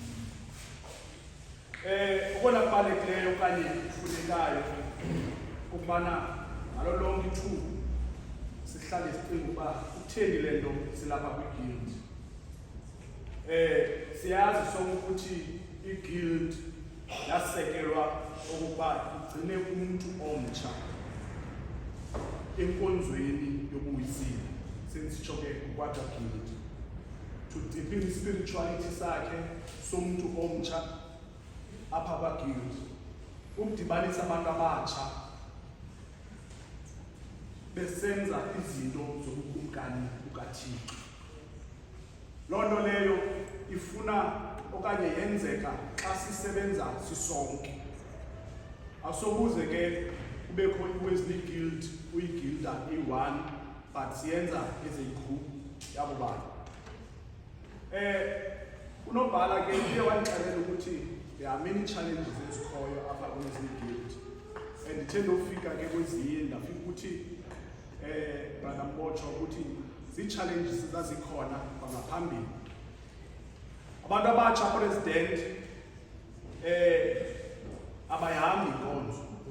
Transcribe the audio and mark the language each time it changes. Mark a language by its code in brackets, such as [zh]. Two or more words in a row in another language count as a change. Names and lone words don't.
[xh] Okona kubalulekileyo okanye kufunekayo ukubana ngalo lonke ithuba sihlale sicinga ukuba kutheni le nto silapha kwi-guild. Siyazi sonke ukuthi i-guild yasekelwa ukuba igcine umuntu omtsha enkonzweni yobuyisile. Sensitsho ke kwakwa-guild [en] to deepen [xh] i-spirituality sakhe somuntu omtsha apha kwa-guild, ukudibanisa abantu abatsha besenza izinto zobukumkani bukaThixo. Loo nto leyo ifuna okanye yenzeka xa sisebenza sisonke. Asokuze ke kubekho i-Wesley Guild uyi-guilder i-1 but siyenza [en] as a group [xh] yabo bantu. Unobhala ke uye wandixelela ukuthi [en] there are many challenges [xh] ezikhoyo apha kwi-Wesley Guild. Ndithe ndofika ke kwezinye ndafika ukuthi brother Mbotsho ukuthi zii-challenges zazikhona kwangaphambili. Abantu abatsha president abayihambi inkonzo.